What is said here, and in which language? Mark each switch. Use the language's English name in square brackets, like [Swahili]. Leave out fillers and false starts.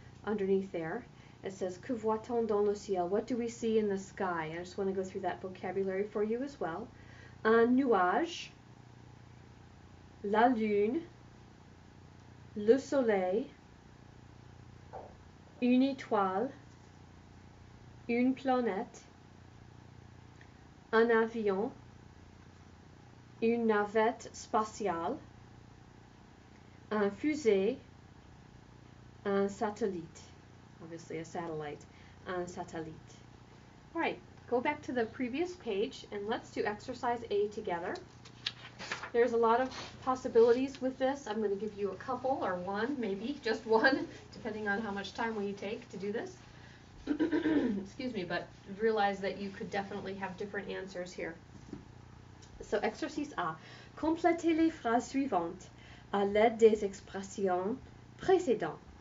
[English] Underneath there, it says, [French] Que voit-on dans le ciel? [English] What do we see in the sky? I just want to go through that vocabulary for you as well. [French] Un nuage, la lune, le soleil, une étoile, une planète, un avion, une navette spatiale, un fusée, un satellite. [English] Obviously a satellite, un satellite. All right, go back to the previous page and let's do exercise A together. There's a lot of possibilities with this. I'm going to give you a couple or one, maybe just one, depending on how much time we take to do this. Excuse me, but realize that you could definitely have different answers here. So, exercice A. [French] Complétez les phrases suivantes à l'aide des expressions précédentes.